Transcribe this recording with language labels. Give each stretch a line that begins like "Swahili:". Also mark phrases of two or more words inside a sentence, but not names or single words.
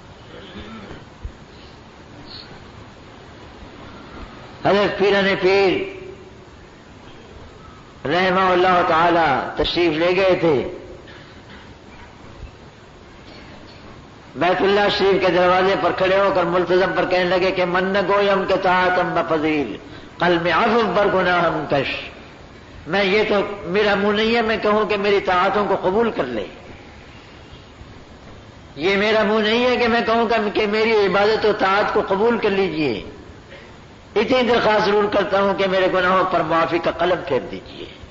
Urdu: حضرت پیران پیر
Arabic: رحمہ اللہ تعالی
Urdu: تشریف لے گئے تھے بیت اللہ شریف کے دروازے پر کھڑے ہو کر ملتزم پر کہنے لگے کہ
Persian: من نہ گویم کہ طاعتم بفضیل قلب عفو بر گناہم کش،
Urdu: میں یہ تو میرا منہ نہیں ہے میں کہوں کہ میری طاعتوں کو قبول کر لے، یہ میرا منہ نہیں ہے کہ میں کہوں کہ میری عبادت و طاعت کو قبول کر لیجئے، اتنی درخواست ضرور کرتا ہوں کہ میرے گناہوں پر معافی کا قلم پھیر دیجئے۔